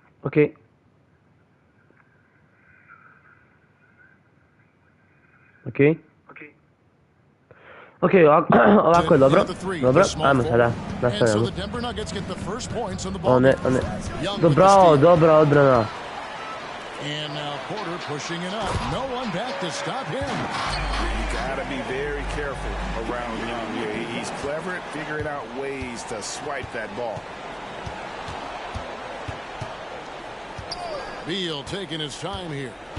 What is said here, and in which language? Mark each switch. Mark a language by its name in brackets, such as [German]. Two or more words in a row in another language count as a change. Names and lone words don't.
[Serbian] Ok. Ok, ovako je dobro. Dobro, ajmo sada. Nastavljamo. On je. Dobra odbrana. [English] And now Porter pushing it up. No one back to stop him. You gotta be very careful around Young here. He's clever at figuring out ways to swipe that ball. Beal taking his time here.